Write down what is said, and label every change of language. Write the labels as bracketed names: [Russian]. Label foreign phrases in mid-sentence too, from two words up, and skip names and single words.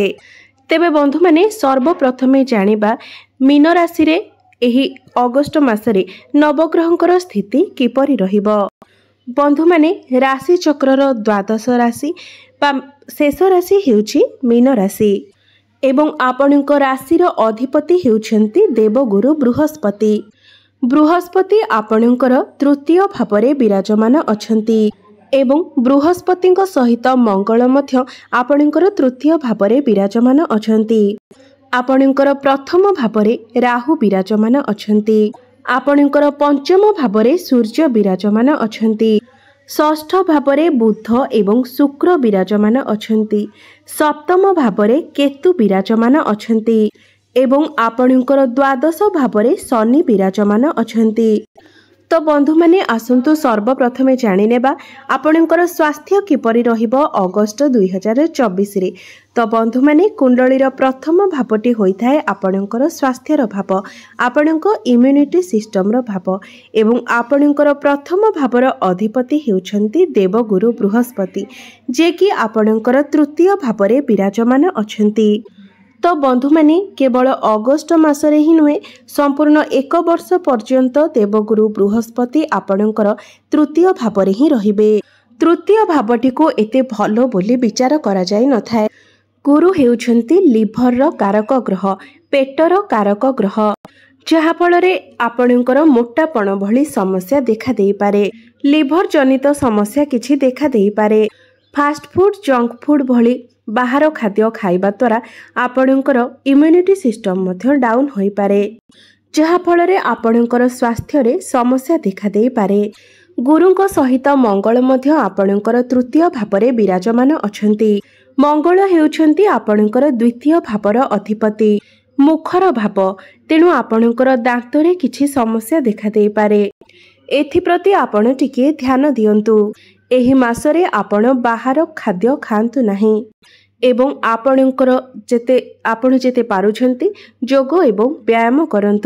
[Odia] ତେବେ ବନ୍ଧୁ ମାନେ ସର୍ବପ୍ରଥମେ ଜାଣିବା ମୀନ ରାଶି ରେ ଏହି ଅଗଷ୍ଟ ମାସରେ ନବଗ୍ରହଙ୍କର ସ୍ଥିତି କିପରି ରହିବ। ବନ୍ଧୁ ମାନେ ରାଶି ଚକ୍ରର ଦ୍ୱାଦଶ ରାଶି ବା ଶେଷ ରାଶି ହେଉଛି ମୀନ ରାଶି ଏବଂ ଆପଣଙ୍କ ରାଶିର ଅଧିପତି ହେଉଛନ୍ତି ଦେବଗୁରୁ ବୃହସ୍ପତି। ବୃହସ୍ପତି ଆପଣଙ୍କର ତୃତୀୟ ଭାବରେ ବିରାଜମାନ ଅଛନ୍ତି ଏବଂ ବୃହସ୍ପତିଙ୍କ ସହିତ ମଙ୍ଗଳ ମଧ୍ୟ ଆପଣଙ୍କର ତୃତୀୟ ଭାବରେ ବିରାଜମାନ ଅଛନ୍ତି। ଆପଣଙ୍କର ପ୍ରଥମ ଭାବରେ ରାହୁ ବିରାଜମାନ ଅଛନ୍ତି। ଆପଣଙ୍କର ପଞ୍ଚମ ଭାବରେ ସୂର୍ଯ୍ୟ ବିରାଜମାନ ଅଛନ୍ତି। ଷଷ୍ଠ ଭାବରେ ବୁଧ ଏବଂ ଶୁକ୍ର ବିରାଜମାନ ଅଛନ୍ତି। ସପ୍ତମ ଭାବରେ କେତୁ ବିରାଜମାନ ଅଛନ୍ତି ଏବଂ ଆପଣଙ୍କର ଦ୍ୱାଦଶ ଭାବରେ ଶନି ବିରାଜମାନ ଅଛନ୍ତି। ତ ବନ୍ଧୁ ମାନେ ଆସନ୍ତୁ ସର୍ବପ୍ରଥମେ ଜାଣିନେବା ଆପଣଙ୍କର ସ୍ୱାସ୍ଥ୍ୟ କିପରି ରହିବ ଅଗଷ୍ଟ 2024 ରେ। ତ ବନ୍ଧୁ ମାନେ କୁଣ୍ଡଳୀର ପ୍ରଥମ ଭାବଟି ହୋଇଥାଏ ଆପଣଙ୍କର ସ୍ୱାସ୍ଥ୍ୟର ଭାବ, ଆପଣଙ୍କ [English] immunity system [Odia] ର ଭାବ ଏବଂ ଆପଣଙ୍କର ପ୍ରଥମ ଭାବର ଅଧିପତି ହେଉଛନ୍ତି ଦେବଗୁରୁ ବୃହସ୍ପତି ଯେ କି ଆପଣଙ୍କର ତୃତୀୟ ଭାବରେ ବିରାଜମାନ ଅଛନ୍ତି। ତ ବନ୍ଧୁ ମାନେ କେବଳ ଅଗଷ୍ଟ ମାସରେ ହିଁ ନୁହେଁ ସମ୍ପୂର୍ଣ୍ଣ ଏକ ବର୍ଷ ପର୍ଯ୍ୟନ୍ତ ଦେବଗୁରୁ ବୃହସ୍ପତି ଆପଣଙ୍କର ତୃତୀୟ ଭାବରେ ହିଁ ରହିବେ। ତୃତୀୟ ଭାବଟି କୁ ଏତେ ଭଲ ବୋଲି ବିଚାର କରା ଯାଏ ନାହିଁ। ଗୁରୁ ହେଉଛନ୍ତି ଲିଭର ର କାରକ ଗ୍ରହ, ପେଟର କାରକ ଗ୍ରହ, ଯାହା ଫଳରେ ଆପଣଙ୍କର ମୋଟାପଣ ଭଳି ସମସ୍ୟା ଦେଖା ଦେଇ ପାରେ। ଲିଭର ଜନିତ ସମସ୍ୟା କିଛି ଦେଖା ଦେଇ ପାରେ। [English] fast food, junk food [Odia] ଭଳି ବାହାର ଖାଦ୍ୟ ଖାଇବା ଦ୍ୱାରା ଆପଣଙ୍କର [English] immunity system [Odia] ମଧ୍ୟ ଡାଉନ ହୋଇ ପାରେ, ଯାହା ଫଳରେ ଆପଣଙ୍କର ସ୍ୱାସ୍ଥ୍ୟ ରେ ସମସ୍ୟା ଦେଖା ଦେଇ ପାରେ। ଗୁରୁଙ୍କ ସହିତ ମଙ୍ଗଳ ମଧ୍ୟ ଆପଣଙ୍କର ତୃତୀୟ ଭାବରେ ବିରାଜମାନ ଅଛନ୍ତି। ମଙ୍ଗଳ ହେଉଛନ୍ତି ଆପଣଙ୍କର ଦ୍ୱିତୀୟ ଭାବର ଅଧିପତି, ମୁଖର ଭାବ, ତେଣୁ ଆପଣଙ୍କର ଦାନ୍ତରେ କିଛି ସମସ୍ୟା ଦେଖା ଦେଇ ପାରେ। ଏଥି ପ୍ରତି ଆପଣ ଟିକେ ଧ୍ୟାନ ଦିଅନ୍ତୁ। ଏହି ମାସରେ ଆପଣ ବାହାର ଖାଦ୍ୟ ଖାଆନ୍ତୁ ନାହିଁ ଏବଂ ଆପଣଙ୍କର ଯେତେ ପାରୁଛନ୍ତି ଯୋଗ ଏବଂ ବ୍ୟାୟାମ କରନ୍ତୁ।